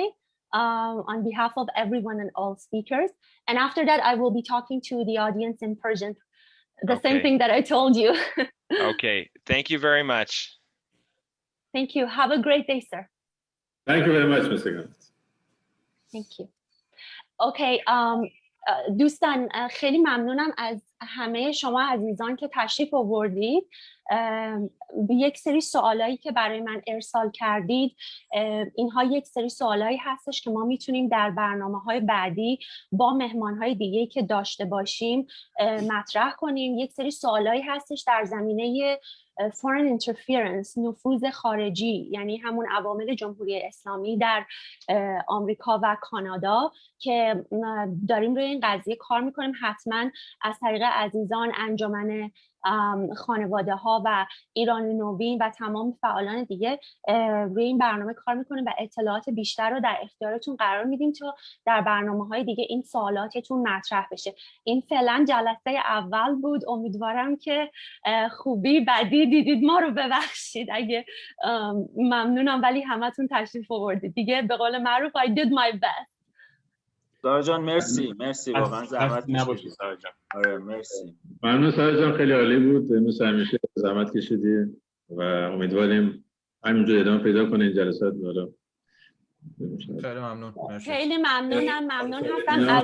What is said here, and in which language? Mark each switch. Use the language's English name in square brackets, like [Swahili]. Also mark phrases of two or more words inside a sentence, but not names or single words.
[English] On behalf of everyone and all speakers. And after that, I will be talking to the audience in Persian. The same thing that I told you. Okay, thank you very much. Thank you. Have a great day, sir. Thank you very much, Mr. Gantz. Thank you. [Persian] Okay, دوستان خیلی ممنونم از همه شما عزیزان که تشریف آوردید. یک سری سوالایی که برای من ارسال کردید، اینها یک سری سوالایی هستش که ما میتونیم در برنامه‌های بعدی با مهمان‌های دیگه‌ای که داشته باشیم مطرح کنیم. یک سری سوالایی هستش در زمینه [English] foreign interference، [Persian] نفوذ خارجی، یعنی همون عوامل جمهوری اسلامی در آمریکا و کانادا که داریم روی این قضیه کار میکنیم. حتما از طریق عزیزان، انجمن خانواده ها و ایران نوین و تمام فعالان دیگه روی این برنامه کار میکنیم و اطلاعات بیشتر رو در اختیارتون قرار میدیم تا در برنامه‌های دیگه این سوالاتتون مطرح بشه. این فعلا جلسه اول بود، امیدوارم که خوبی بدی دیدید ما رو ببخشید اگه ممنونم، ولی همتون تشریف آوردید دیگه. به قول معروف [English] I did my best. [Persian] سارا جان مرسی واقعا زحمت نباشید کشیدی. سارا جان. آره مرسی. ممنون سارا جان، خیلی عالی بود. مثل همیشه زحمت کشیدی و امیدواریم همینجور ادامه پیدا کنه این جلسات. خیلی ممنون. مرسی. خیلی ممنونم. ممنون هستم از